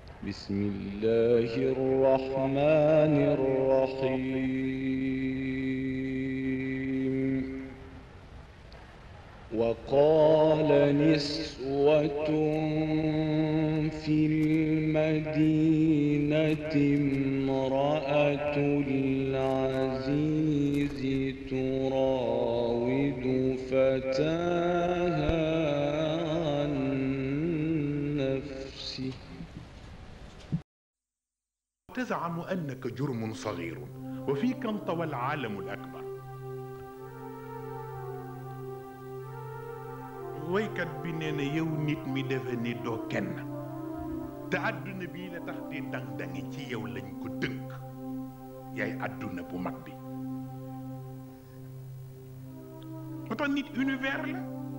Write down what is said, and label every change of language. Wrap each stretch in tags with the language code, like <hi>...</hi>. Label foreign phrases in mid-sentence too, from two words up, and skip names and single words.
<ar>بسم الله الرحمن الرحيم وقال نسوة في المدينة امرأة العزيز تراود فتاها عن نفسه تزعم أنك جرم صغير وفيك انطوى العالم الأكبر.</ar> <wo>waykat bi nee na yow nit mi defe ni doo kenn te àdduna bii la tax di dang-dangi ci yow lañ ko dënk yaay àdduna bu mag bi. moo tax nit univers la.</wo>